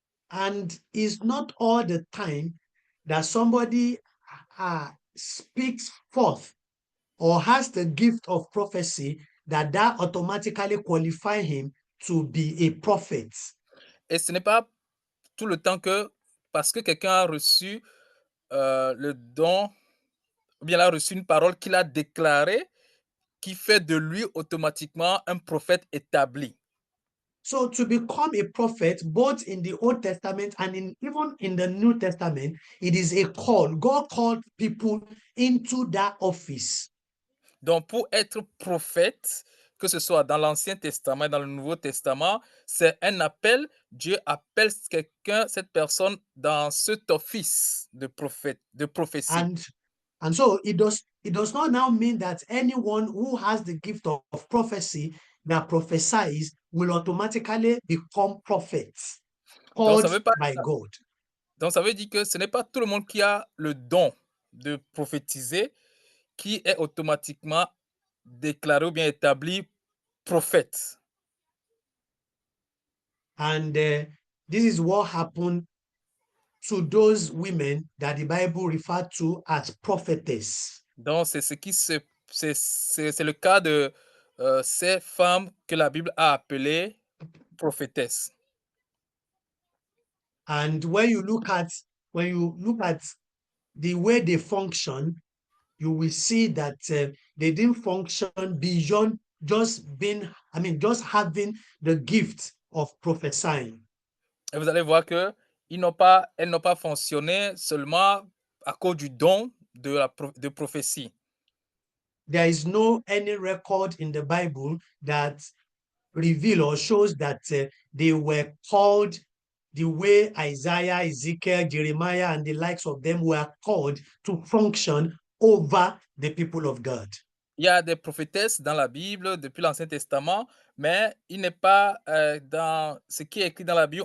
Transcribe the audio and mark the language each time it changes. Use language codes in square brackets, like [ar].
[en] And it's not all the time that somebody speaks forth or has the gift of prophecy that automatically qualify him to be a prophet. [fr] Et ce n'est pas tout le temps que parce que quelqu'un a reçu le don, ou bien il a reçu une parole qu'il a déclarée, qui fait de lui automatiquement un prophète établi. [en] So to become a prophet, both in the Old Testament and even in the New Testament, it is a call. God called people into that office. [fr] Donc, pour être prophète, que ce soit dans l'Ancien Testament, dans le Nouveau Testament, c'est un appel. Dieu appelle quelqu'un, cette personne, dans cet office de prophète, de prophétie. [en] And so it does not now mean that anyone who has the gift of prophecy that prophesies will automatically become prophets [fr] Donc, ça [en] called [fr] veut pas, [en] by God. [fr] donc, ça veut dire que ce n'est pas tout le monde qui a le don de prophétiser qui est automatiquement déclaré ou bien établi prophète. [en] And this is what happened to those women that the Bible referred to as prophetess. [fr] Donc, c'est ce qui c'est le cas de ces femmes que la Bible a appelées prophétesses. [en] And when you look at the way they function, you will see that they didn't function beyond just having the gift of prophesying. [fr] Et vous allez voir que elles n'ont pas fonctionné seulement à cause du don de prophétie. [en] There is no any record in the Bible that reveal or shows that they were called the way Isaiah, Ezekiel, Jeremiah, and the likes of them were called to function over the people of God. [fr] Il y a des prophétesses dans la Bible depuis l'Ancien Testament, mais il n'est pas dans ce qui est écrit dans la Bible.